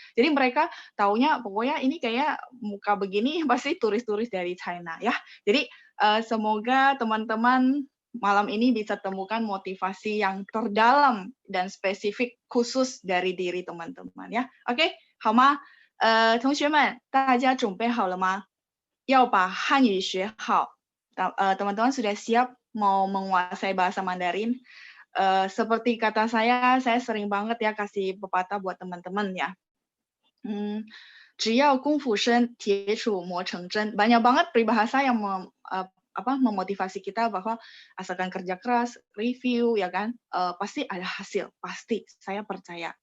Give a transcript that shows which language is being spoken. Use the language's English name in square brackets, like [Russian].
[Indonesian] Jadi mereka taunya pokoknya ini kayak muka begini pasti turis-turis dari China ya. Jadi semoga teman-teman malam ini bisa temukan motivasi yang terdalam dan spesifik khusus dari diri teman-teman ya. Oke, [Chinese] 好吗？同学们，大家准备好了吗？要把汉语学好。 [Indonesian] teman-teman sudah siap mau menguasai bahasa Mandarin? Seperti kata saya sering banget ya kasih pepatah buat teman-teman ya. [Chinese] 只要功夫深，铁杵磨成针. [Indonesian] Banyak banget peribahasa yang memotivasi kita bahwa asalkan kerja keras, review ya kan, pasti ada hasil, pasti saya percaya.